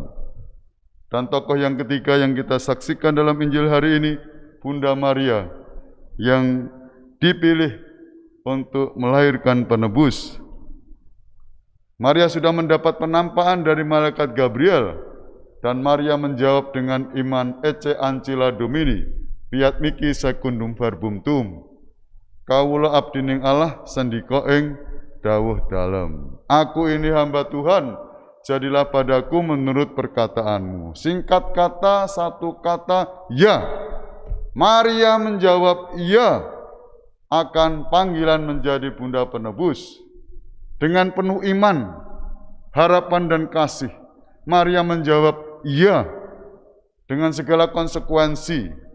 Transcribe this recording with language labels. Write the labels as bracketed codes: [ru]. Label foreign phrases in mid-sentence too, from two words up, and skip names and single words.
[id] Dan tokoh yang ketiga yang kita saksikan dalam Injil hari ini, Bunda Maria, yang dipilih untuk melahirkan penebus. Maria sudah mendapat penampakan dari malaikat Gabriel, dan Maria menjawab dengan iman, [la] Ecce ancilla Domini, fiat mihi secundum verbum tuum. [jv] Kawula abdining Allah, sandika ing dawuh dalem. [id] Aku ini hamba Tuhan, jadilah padaku menurut perkataanmu. Singkat kata, satu kata, ya. Maria menjawab, ya, akan panggilan menjadi bunda penebus. Dengan penuh iman, harapan dan kasih, Maria menjawab, ya, dengan segala konsekuensi.